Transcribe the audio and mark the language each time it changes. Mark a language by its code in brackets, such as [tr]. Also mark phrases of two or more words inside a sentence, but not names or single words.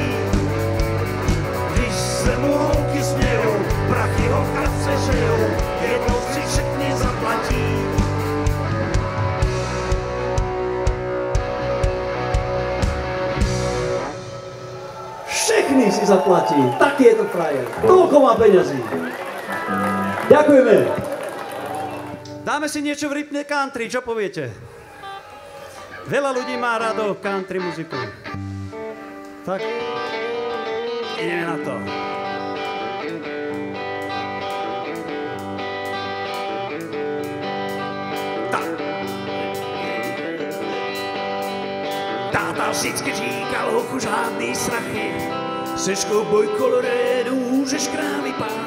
[cs] Když se mu holky smějou, prachy ho kapse žijou, jednou si všechny zaplatí. Všechny si zaplatí, taky je to frajer. [sk] Toľko má peňazí. Ďakujeme. Dáme si niečo v rytme country, čo poviete? Veľa ľudí má rado country muziku. Tak, ideme na to. Tak. [cs] Táta vždycky říkal, hochu, žádný strachy. Seš kovboj Colorado, můžeš krávy pás.